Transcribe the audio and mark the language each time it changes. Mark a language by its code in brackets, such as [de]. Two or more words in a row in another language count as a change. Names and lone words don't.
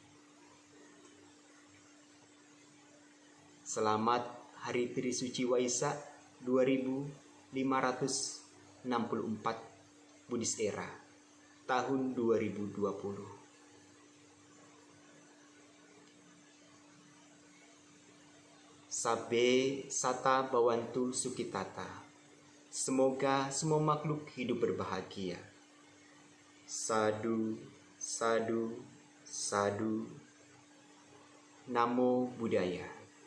[id] Selamat Hari Trisuci Waisak 2564 [en] Buddhist Era [id] tahun 2020. [pi] Sabbe Sata Bhawantu Sukhitata. [id] Semoga semua makhluk hidup berbahagia. [pi] Sadu, sadu, sadu. Namo Buddhaya.